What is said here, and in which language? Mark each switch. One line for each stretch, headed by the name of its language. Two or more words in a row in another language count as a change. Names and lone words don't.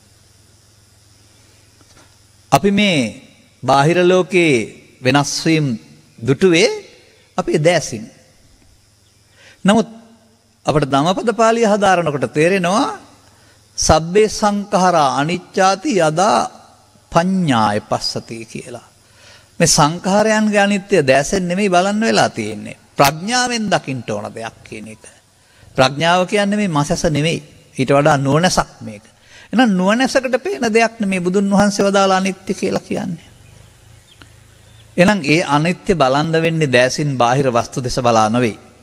Sinhala: අපි මේ බාහිර ලෝකේ වෙනස් වීම දුටුවේ අපේ දැසින්. නමුත් අපට ධම්මපද පාළිය හදාරනකොට තේරෙනවා
Pali: සබ්බේ සංඛාරා අනිච්චාති යදා පඤ්ඤාය පස්සති
Sinhala: කියලා. මේ සංඛාරයන්ගේ අනිත්‍ය දැසෙන් නෙමෙයි බලන්න වෙලා තියෙන්නේ. ප්‍රඥාවෙන් දකින්න ඕන දෙයක් කියන එක. ප්‍රඥාව කියන්නේ මේ මසස නෙමෙයි. ඊට වඩා නුවණසක් මේක. එහෙනම් නුවණසකට පේන දෙයක් නෙමේ බුදුන් වහන්සේ වදාළ අනිත්‍ය කියලා කියන්නේ. එහෙනම් ඒ අනිත්‍ය බලන්න වෙන්නේ දැසින් බාහිර වස්තු දෙස බලා නෙවෙයි.